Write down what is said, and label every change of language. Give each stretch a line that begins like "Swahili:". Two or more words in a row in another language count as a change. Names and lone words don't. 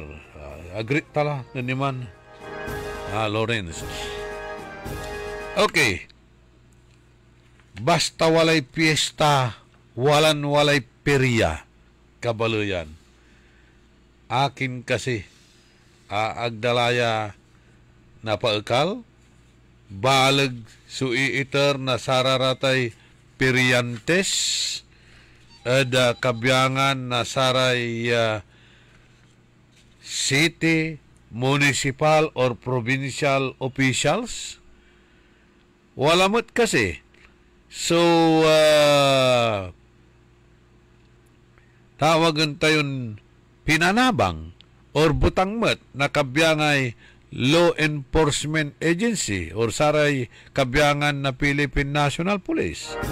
Pangasinan: Agrit tala na niman. Lawrence. Okay. Basta walay piyesta, walay perya. Kabaluyan. Akin kasi agdalaya na paekal, balag suiiter na sararatay peryantes, ada kabyangan na saray
English: city, municipal or provincial officials.
Pangasinan: Walamot kasi. So, tawagan tayon pinanabang or butangmet na kabyangay
English: law enforcement agency
Pangasinan: or saray kabyangan na Philippine National Police.